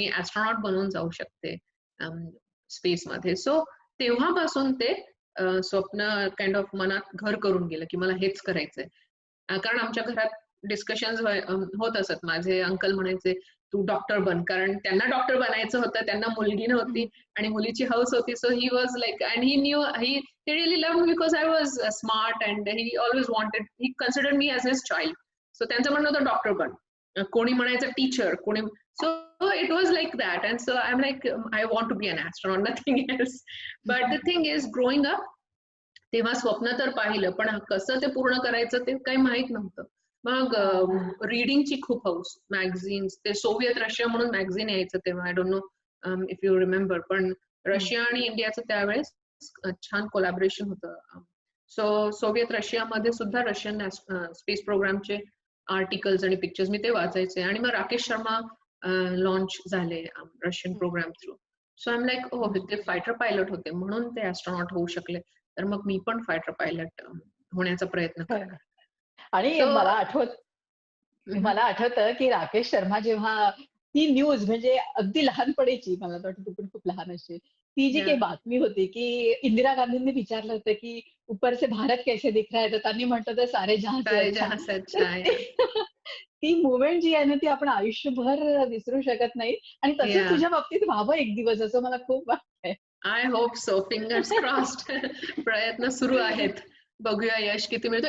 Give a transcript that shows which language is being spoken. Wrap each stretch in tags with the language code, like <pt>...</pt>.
<mr>मी astronaut बनून जाऊ शकते स्पेसमध्ये. सो तेव्हापासून ते स्वप्न काइंड ऑफ मनात घर करून गेलं, की मला हेच करायचंय. कारण आमच्या घरात डिस्कशन्स होत असत. माझे अंकल म्हणायचे, "तू डॉक्टर बन." कारण त्यांना डॉक्टर बनायचं होतं. त्यांना मुलगी नव्हती हं. आणि मुलीची हौस होती.</mr> <en>So he was like and he knew he really loved me because I was smart and he always wanted, he considered me as his child.</en> <mr>So त्यांचं म्हणणं होतं डॉक्टर बन. कोणी म्हणायचं टीचर, कोणी</mr> <en>so it was like that and so I'm like I want to be an astronaut, nothing else. But the thing is growing up</en> <mr>तेव्हा स्वप्न तर पाहिलं, पण कसं ते पूर्ण करायचं ते काही माहीत नव्हतं. मग हां. रीडिंगची खूप हौस. मॅगझिन्स, ते सोव्हिएत रशिया म्हणून मॅगझिन यायचं तेव्हा.</mr> <en>I don't know if you remember. पण हं.</en> <mr>रशिया आणि इंडियाचं त्यावेळेस छान कोलॅबोरेशन होतं. सो सोव्हिएत रशियामध्ये सुद्धा रशियन स्पेस प्रोग्रामचे आर्टिकल्स आणि पिक्चर्स मी ते वाचायचे आणि मग राकेश शर्मा लॉन्च झाले रशियन हं.</mr> <en>Program through. So I am like oh हं.</en> <mr>ते फायटर पायलट होते म्हणून ते ॲस्ट्रोनॉट होऊ शकले. तर मग मी पण फायटर पायलट होण्याचा प्रयत्न खरं. करणार. आणि सो मला आठवतं, की राकेश शर्मा जेव्हा ती न्यूज म्हणजे अगदी लहानपणीची मला तर वाटतं तू पण खूप लहान असशील. ती जी या काही बातमी होती, की इंदिरा गांधींनी विचारलं होतं, की</mr> <hi>"ऊपर से भारत कैसे दिख रहा है?"</hi> <mr>तर त्यांनी म्हटलं होतं,</mr> <hi>"सारे जहां से सारे अच्छा." जहां से</hi> <mr>तर</mr> <hi>अच्छा</hi> <mr>ते या ती मूव्हमेंट जी आहे ना, ती आपण आयुष्यभर विसरू शकत नाही आणि तसंच या तुझ्या बाबतीत व्हावं एक दिवस असं मला खूप वाटतंय.</mr> <en>I hope so. Fingers crossed.</en> <mr>प्रयत्न सुरू आहेत. बघूया यश किती मिळतं.</mr>